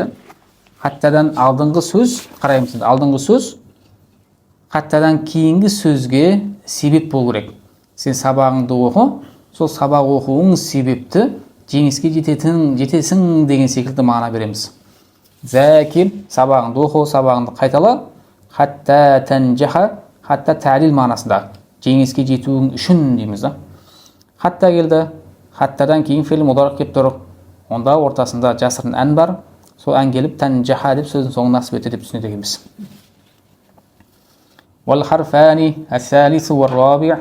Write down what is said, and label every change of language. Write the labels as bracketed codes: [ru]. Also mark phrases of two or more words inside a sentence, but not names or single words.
[kk] Хаттадан алдыңғы сөз, қараймыз, алдыңғы сөз хаттадан кейінгі сөзге себеп болу керек. Сен сабағыңды оқу, сол сабақ оқуың себепті жеңіске жетесің деген секілді мағына береміз. Закир, сабағыңды оқу, сабағыңды қайтала. [ar] حتى تنجح, [kk] хатта ta'lil мағынасында жеңіске жетуің үшін дейміз да. Хатта келді. Хаттадан кейін фе'л мудариқ келіп тұр. Онда ортасында жасырын ән бар. Сол ән келіп танжаха деп сөздің соңын насып етті деп түсінеді екенбіз. [ar] والحرفان الثالث والرابع.